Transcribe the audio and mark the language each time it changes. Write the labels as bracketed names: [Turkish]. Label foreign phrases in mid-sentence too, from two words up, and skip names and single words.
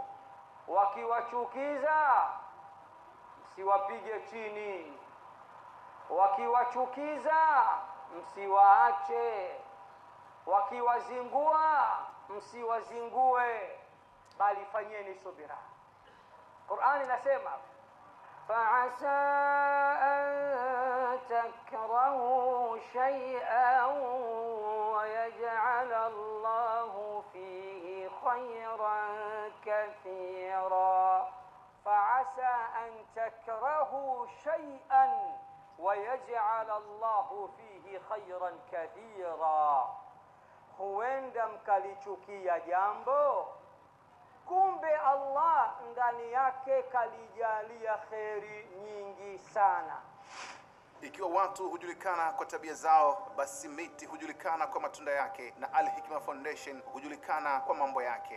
[Swahili] Wakiwachukiza msiwapige chini, wakiwachukiza msiwaache, wakiwazingua msiwazingue, bali fanyeni subira. Qur'ani inasema [Arabic] فعسى أن تكرهوا شيئا ويجعل الله فيه خيرا كثيرا. فعسى أن تكرهوا شيئا ويجعل الله فيه خيرا كثيرا. [Swahili] huenda mkalichukia jambo, kumbe Allah ndani yake kalijalia kheri nyingi sana. Ikiwa watu hujulikana kwa tabia zao, basi miti hujulikana kwa matunda yake, na Al-Hikma Foundation hujulikana kwa mambo yake.